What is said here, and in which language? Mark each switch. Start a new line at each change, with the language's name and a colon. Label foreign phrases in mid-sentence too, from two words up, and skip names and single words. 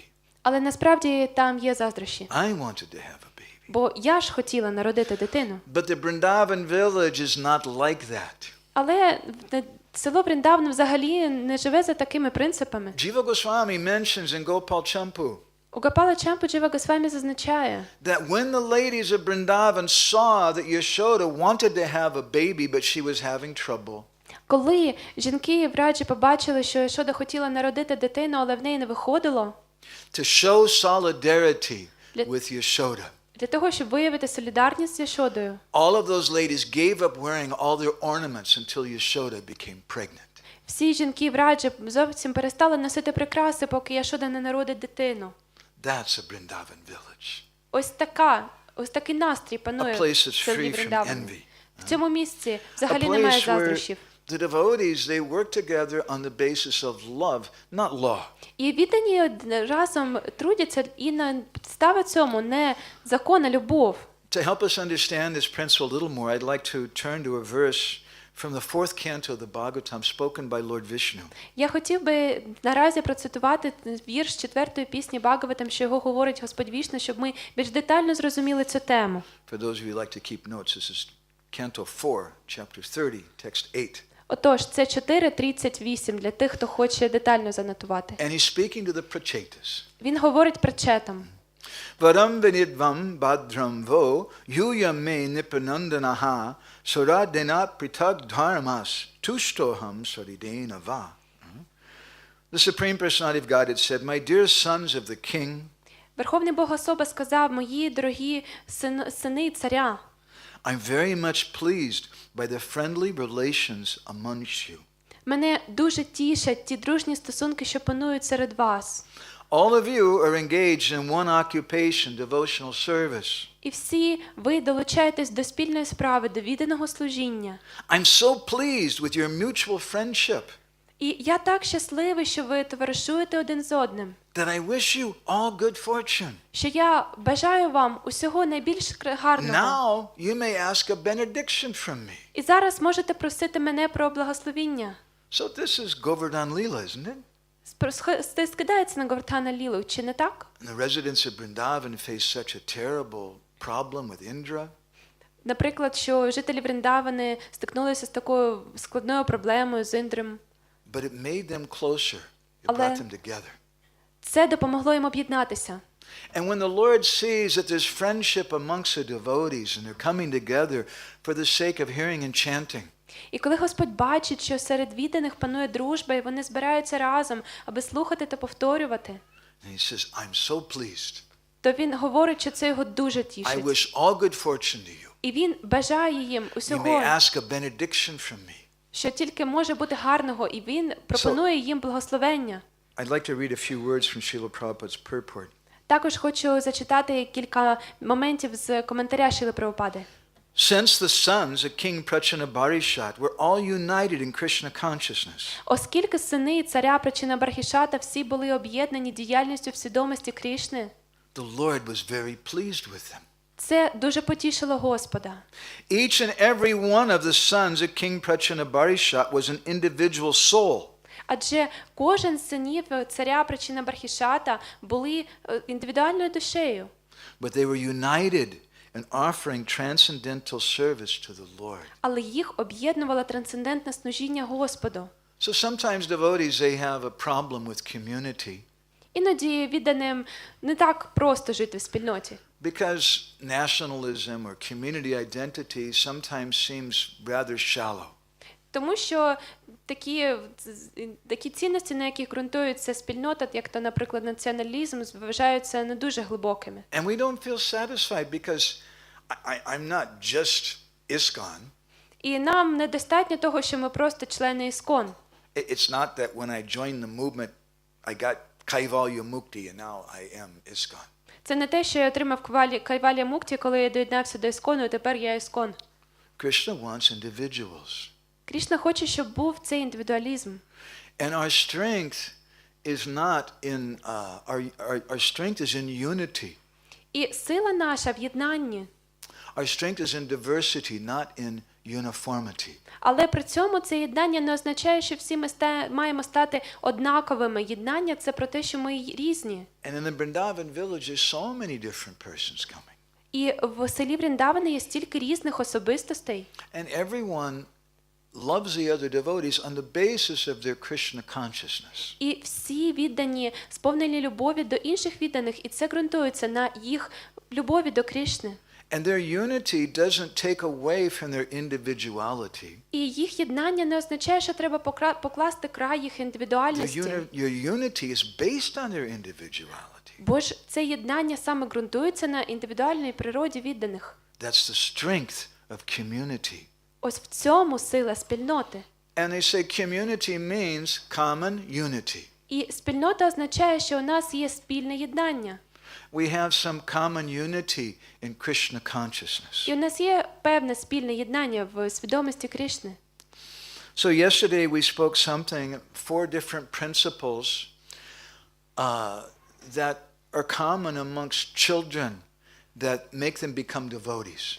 Ukrainian: Але насправді там є заздрощі.
English: I wanted to have a baby.
Ukrainian: Бо я ж хотіла народити дитину.
English: But the Vrindavan village is not like that.
Ukrainian: Але село Вріндаван взагалі не живе за такими принципами.
English: Jiva Goswami mentions in Gopal Champu
Ukrainian: У Гопала Чампу Джива Госвамі зазначає,
English: that when the ladies of Vrindavan saw that Yashoda wanted to have a baby, but she was having trouble,
Ukrainian: коли жінки в Раджі побачили, що Яшода хотіла народити дитину, але в неї не виходило,
English: to show solidarity with Yashoda,
Ukrainian: для того, щоб виявити солідарність з Яшодою,
English: all of those ladies gave up wearing all their ornaments until Yashoda became pregnant.
Ukrainian: всі жінки в Раджі зовсім перестали носити прикраси, поки Яшода не народить дитину.
English: That's a Vrindavan village.
Ukrainian: Ось такий настрій панує
English: A
Ukrainian: в
English: place that's
Ukrainian: селі
English: free from
Ukrainian: Вріндавані.
English: envy.
Ukrainian: В цьому місці
English: A
Ukrainian: взагалі немає
English: place where
Ukrainian: заздрощів.
English: the devotees, they work together on the basis of love, not law.
Ukrainian: І віддані разом трудяться і на підставі цьому не закон, а любов.
English: To help us understand this principle a little more, I'd like to turn to a verse from the 4th canto of the Bhagavatam spoken by Lord Vishnu.
Ukrainian: Я хотів би наразі процитувати вірш 4-ї пісні Бхагаватам, що його говорить Господь Вішну, щоб ми більш детально зрозуміли цю тему.
English: For those of you who like to keep notes, this is Canto 4, chapter 30, text 8.
Ukrainian: Отож, це 4.38 для тих, хто хоче детально занотувати.
English: And he's speaking to the Prachetas.
Ukrainian: Він говорить причетам.
Sanskrit: Varam vinidvam badram vo yuyame nipanandanaha soradena pritag dharmas tushtoham saridena va.
English: The Supreme Personality of Godhead said, "My dear sons of the King,
Ukrainian: Верховний Богособа сказав: "Мої дорогі сини царя,
English: I'm very much pleased by the friendly relations amongst you.
Ukrainian: мене дуже тішать ті дружні стосунки, що панують серед вас.
English: All of you are engaged in one occupation, devotional service.
Ukrainian: І всі ви долучаєтесь до спільної справи, до відданого служіння.
English: I'm so pleased with your mutual friendship
Ukrainian: І я так щасливий, що ви товаришуєте один з одним,
English: that I wish you all good fortune.
Ukrainian: що я бажаю вам усього найбільш гарного.
English: Now you may ask a benediction from me."
Ukrainian: І зараз можете просити мене про благословіння.
English: So this is Govardhan Leela, isn't it?
Ukrainian: Це скидається на Говардхана Лілу, чи не так?
English: And the residents of Vrindavan faced such a terrible problem with Indra.
Ukrainian: Наприклад, що жителі Вріндавани стикнулися з такою складною проблемою з Індром.
English: But it made them closer. It
Ukrainian: Але
English: brought them together.
Ukrainian: це допомогло їм об'єднатися.
English: And when the Lord sees that there's friendship amongst the devotees and they're coming together for the sake of hearing and chanting,
Ukrainian: І коли Господь бачить, що серед відданих панує дружба, і вони збираються разом, аби слухати та повторювати,
English: and he says, "I'm so pleased.
Ukrainian: то він говорить, що це його дуже
English: I
Ukrainian: тішить.
English: wish all good fortune to you.
Ukrainian: І він бажає їм
English: You may
Ukrainian: усього,
English: ask a benediction from me."
Ukrainian: що тільки може бути гарного, і він пропонує їм благословення.
English: I'd like to read a few words from Srila Prabhupada's purport.
Ukrainian: Також хочу зачитати кілька моментів з коментаря Шрили Прабхупади.
English: Since the sons of King Prachanabarishat were all united in Krishna consciousness,
Ukrainian: Оскільки сини царя Прачанабархішата всі були об'єднані діяльністю в свідомості Крішни,
English: the Lord was very pleased with them.
Ukrainian: це дуже потішило Господа.
English: Each and every one of the sons of King Prachanabarishat was an individual soul.
Ukrainian: Адже кожен з синів царя Прачанабархішата були індивідуальною душею.
English: But they were united in offering transcendental service to the Lord.
Ukrainian: Але їх об'єднувало трансцендентне служіння Господу.
English: So sometimes devotees, they have a problem with community
Ukrainian: Іноді відданим не так просто жити в спільноті.
English: because nationalism or community identity sometimes seems rather shallow.
Ukrainian: Тому що такі цінності, на яких ґрунтується спільнота, як то, наприклад, націоналізм, вважаються не дуже глибокими.
English: And we don't feel satisfied because I'm not just ISKCON.
Ukrainian: І нам недостатньо того, що ми просто члени Іскон.
English: It's not that when I joined the movement, I got
Sanskrit: Kaivalya Mukti
English: and now I am ISKCON.
Ukrainian: Це не те, що я отримав
Sanskrit: कैवल्य मुक्ति,
Ukrainian: коли я доєднався до Іскону, і тепер я Іскон.
English: Krishna wants individuals.
Ukrainian: Крішна хоче, щоб був цей індивідуалізм.
English: And our strength is not in our strength is in unity.
Ukrainian: І сила наша в єднанні.
English: Our strength is in diversity, not in uniformity.
Ukrainian: Але при цьому це єднання не означає, що всі ми маємо стати однаковими. Єднання – це про те, що ми різні.
English: And in the Vrindavan village there's so many different persons coming.
Ukrainian: І в селі Вріндавани є стільки різних особистостей.
English: And everyone loves the other devotees on the basis of their Krishna consciousness.
Ukrainian: І всі віддані, сповнені любові до інших відданих, і це ґрунтується на їх любові до Крішни.
English: And their unity doesn't take away from their individuality.
Ukrainian: І їх єднання не означає, що треба покласти край їх індивідуальності.
English: Your unity is based on their individuality.
Ukrainian: Бо ж це єднання саме ґрунтується на індивідуальній природі відданих.
English: That's the strength of community.
Ukrainian: Ось в цьому сила спільноти.
English: And they say community means common unity.
Ukrainian: І спільнота означає, що у нас є спільне єднання.
English: We have some common unity in Krishna consciousness.
Ukrainian: І у нас є певне спільне єднання в свідомості Крішни.
English: So yesterday we spoke something, 4 different principles that are common amongst children that make them become devotees.